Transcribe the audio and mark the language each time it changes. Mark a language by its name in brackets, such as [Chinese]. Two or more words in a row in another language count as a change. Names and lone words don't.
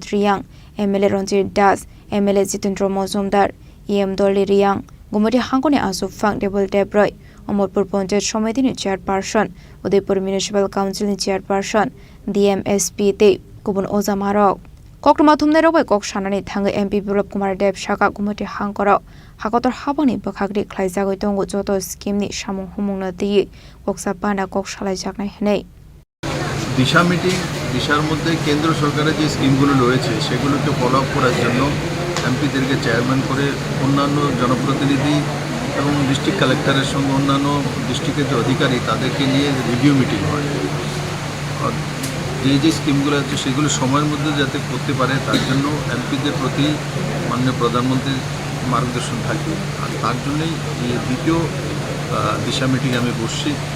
[Kok Borok] रियां एमएलए रंजित दास एमएलए जितेन्द्र मजुमदार एम दलि रियां गुमोटी हांकोनि आसुकफां देबल देबरय अमरपुर पंचायत समितिनि चेयरपार्सन उदयपुर म्युनिसिपल काउन्सिलनि चेयरपार्सन डीएमएसपी ते गुबुन अजामारक कक्टमा थुमनाय रबाय कक सानानै थाङै एमपी विप्लव कुमार देव साका गुमोटी हांकराव हाकतर हाबानि बखाग्रि खलाइजागै दंगो जत स्किमनि सामुं हुमुंनो दियै कक्सा पाना कक सालायजानाय हनै [Bangla] দিশা মিটিং দিশার মধ্যে কেন্দ্র সরকারের যে স্কিমগুলো রয়েছে সেগুলোকে [English] follow up [Bangla] করার জন্য এমপিদেরকে চেয়ারম্যান করে অন্যান্য জনপ্রতিনিধি এবং [English] district collector's [Bangla] সঙ্গে অন্যান্য ডিস্ট্রিক্টের যে অধিকারী তাদেরকে নিয়ে [English] review meeting [Bangla] হয় আর যে স্কিমগুলো আছে সেগুলো সময়ের মধ্যে যাতে করতে পারে তার জন্য এমপিদের প্রতি মাননীয় প্রধানমন্ত্রীর মার্গদর্শন থাকবে আর তার জন্যই এই দ্বিতীয় দিশা মিটিং আমি বসছি